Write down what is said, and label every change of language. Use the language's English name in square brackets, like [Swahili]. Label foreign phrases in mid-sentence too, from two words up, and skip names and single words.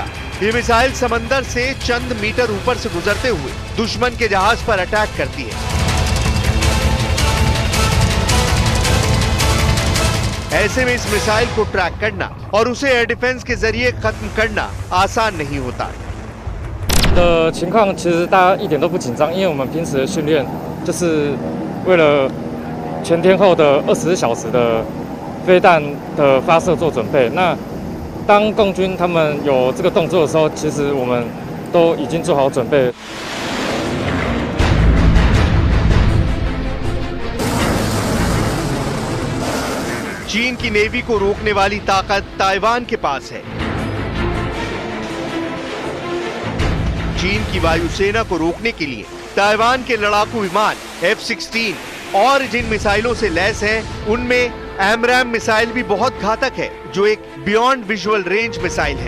[Hindi] ये मिसाइल समंदर से चंद मीटर ऊपर से गुजरते हुए दुश्मन के जहाज पर अटैक करती है। ऐसे में इस मिसाइल को ट्रैक करना और उसे [English] air defense [Hindi] के जरिए खत्म करना आसान नहीं होता। [Chinese] 的情况其实大家一点都不紧张，因为我们平时的训练就是为了全天候的24小时的飞弹的发射做准备。那当共军他们有这个动作的时候，其实我们都已经做好准备。 [Hindi] चीन की नेवी को रोकने वाली ताकत ताइवान के पास है। चीन की वायुसेना को रोकने के लिए ताइवान के लड़ाकू विमान F-16 और जिन मिसाइलों से लैस हैं उनमें AMRAAM मिसाइल भी बहुत घातक है, जो एक [English] beyond visual range missile [Hindi] है।